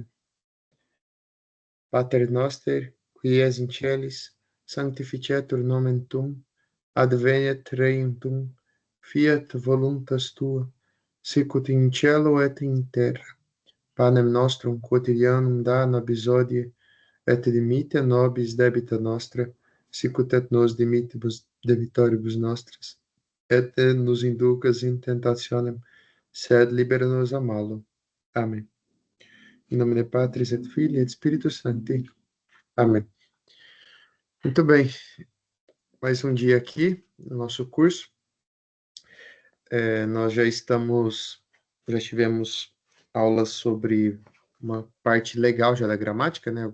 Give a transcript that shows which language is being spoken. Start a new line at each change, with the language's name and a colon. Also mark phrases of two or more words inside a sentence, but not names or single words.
Latin: Pater noster, qui es in celis, sanctificetur nomen tuum, adveniat regnum tuum, fiat voluntas tua, sicut in cielo et in terra. Panem nostrum quotidianum da nobis hodie, et dimitte nobis debita nostra, sicut et nos dimittibus debitoribus nostris, et nos inducas in tentationem, sed libera nos a malo.
Portuguese: Amém. Em nome de
Latin: Patris et Filii et Spiritus Sancti.
Portuguese: Amém. Muito bem. Mais um dia aqui no nosso curso. Nós já tivemos aulas sobre uma parte legal já da gramática, né?